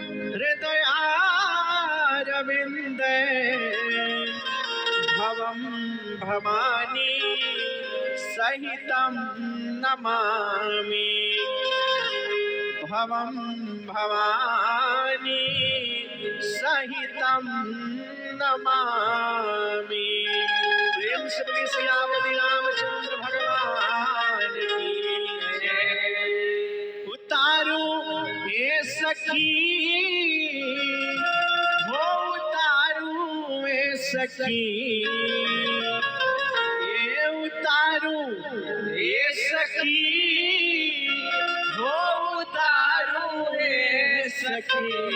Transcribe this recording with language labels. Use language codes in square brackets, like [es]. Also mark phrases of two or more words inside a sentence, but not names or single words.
[sa] हृदयारविन्दे भवं भवानी सहितं नमामि भवं भवानी सहितं नमामि। [hi] प्रेम से बोलिए सियापति रामचंद्र भगवान की जय। उतारो हे सखी हो उतारो हे सखी ये उतारो हे सखी हो उतारो हे सखी।